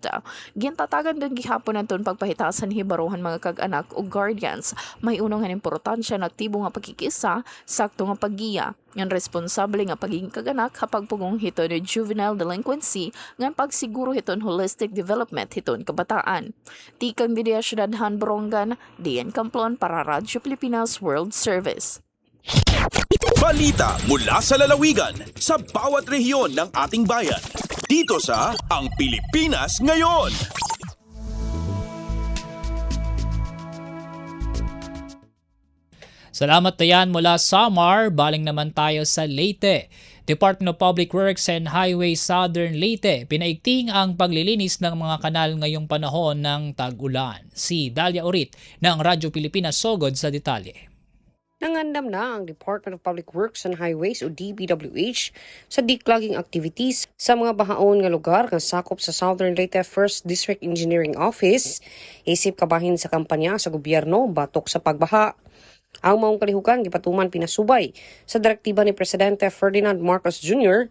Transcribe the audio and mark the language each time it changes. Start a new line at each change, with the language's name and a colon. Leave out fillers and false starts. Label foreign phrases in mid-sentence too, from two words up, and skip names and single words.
Waray: Gintatagan din gihapon naton pagpahitasan hibarohan mga kag-anak o guardians may unang importansya na aktibo nga pagkikisa sakto nga paggiya ngan responsable nga pagiging kag-anak kapag pugong hiton ng
English: juvenile delinquency
Waray: ngan pagsiguro hiton
English: holistic development
Waray: hiton kabataan. Tikang didiya syudadhan Borongan, Dayan Camplon para Radyo Pilipinas World Service.
Filipino: Balita mula sa lalawigan sa bawat rehiyon ng ating bayan. Dito sa Ang Pilipinas Ngayon. Salamat Dayan mula Samar. Baling naman tayo sa Leyte. Department of Public Works and Highways Southern Leyte, pinaigting ang paglilinis ng mga kanal ngayong panahon ng tag-ulan. Si Dalia Urit ng Radyo Pilipinas Sogod sa detalye.
Cebuano: Nangandam na ang Department of Public Works and Highways o DPWH sa
English: declogging activities
Cebuano: sa mga bahaon nga lugar nga sakop sa Southern Leyte 1st District Engineering Office, isip kabahin sa kampanya sa gobyerno batok sa pagbaha. Ang maong kalihukan gipatuman pinasubay sa direktiba ni Presidente Ferdinand Marcos Jr.